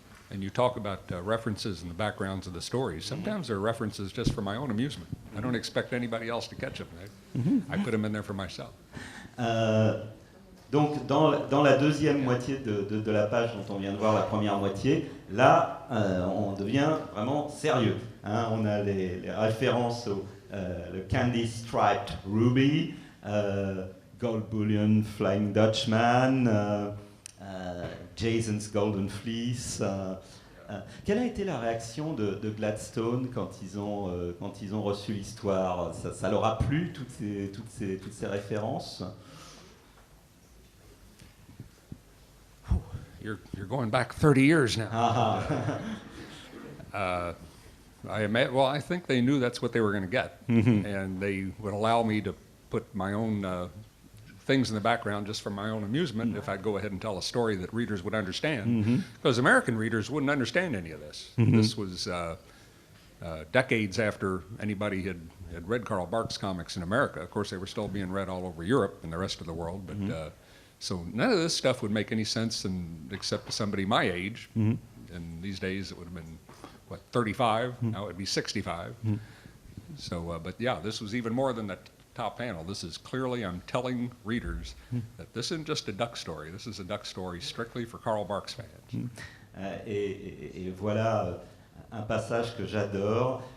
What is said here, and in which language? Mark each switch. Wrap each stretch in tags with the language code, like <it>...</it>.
<en>And you talk about references in the backgrounds of the stories. Sometimes they're references just for my own amusement. I don't expect anybody else to catch them. I put them in there for myself.</en> <fr>Donc, dans la deuxième moitié de la page dont on vient de voir la première moitié, là, on devient vraiment sérieux. Hein. On a les références au le Candy Striped Ruby, Gold Bullion Flying Dutchman, Jason's Golden Fleece. Quelle a été la réaction de Gladstone quand ils ont reçu l'histoire? Ça leur a plu, toutes ces références?</fr> <en>You're going back 30 years now. I think they knew that's what they were going to get, and they would allow me to put my own things in the background just for my own amusement if I'd go ahead and tell a story that readers would understand, because American readers wouldn't understand any of this. This was decades after anybody had read Carl Barks comics in America. Of course, they were still being read all over Europe and the rest of the world, but so none of this stuff would make any sense except to somebody my age. And these days it would have been, 35? Now it would be 65. So, but yeah, this was even more than the top panel. This is clearly, I'm telling readers that this isn't just a duck story. This is a duck story strictly for Carl Barks fans.</en> <fr>Et voilà un passage que j'adore.</fr>